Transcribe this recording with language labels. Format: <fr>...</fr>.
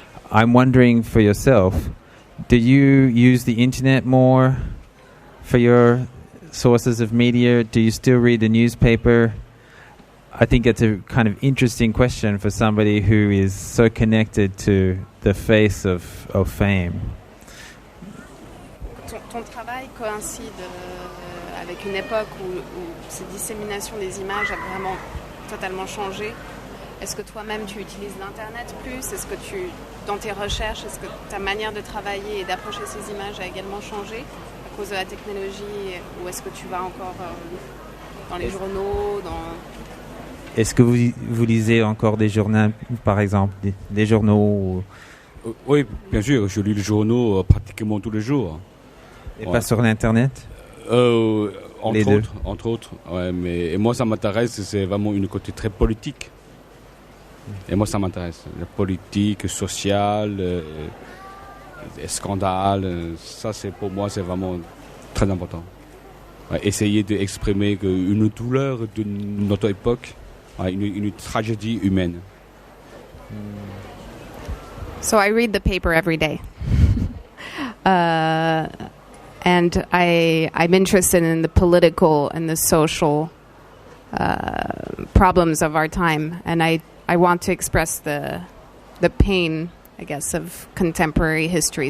<en>I'm wondering for yourself, do you use the internet more for your sources of media? Do you still read the newspaper? I think it's a kind of interesting question for somebody who is so connected to the face of fame.</en> <fr>Ton travail coïncide avec une époque où cette dissémination des images a vraiment totalement changé. Est-ce que toi-même tu utilises l'Internet plus? Est-ce que dans tes recherches, est-ce que ta manière de travailler et d'approcher ces images a également changé à cause de la technologie, ou est-ce que tu vas encore dans les journaux Est-ce que vous lisez encore des journaux, par exemple, des journaux Oui, bien sûr, je lis les journaux pratiquement tous les jours. Et pas sur l'Internet? Entre autres. Ouais, mais moi, ça m'intéresse, c'est vraiment une côté très politique. Et moi, ça m'intéresse. La politique, sociale, les scandales, ça, pour moi, c'est vraiment très important. Ouais, essayer d'exprimer une douleur de notre époque, une tragédie humaine.</fr> <en>So I read the paper every day. And I'm interested in the political and the social problems of our time, and I want to express the pain, I guess, of contemporary history.</en>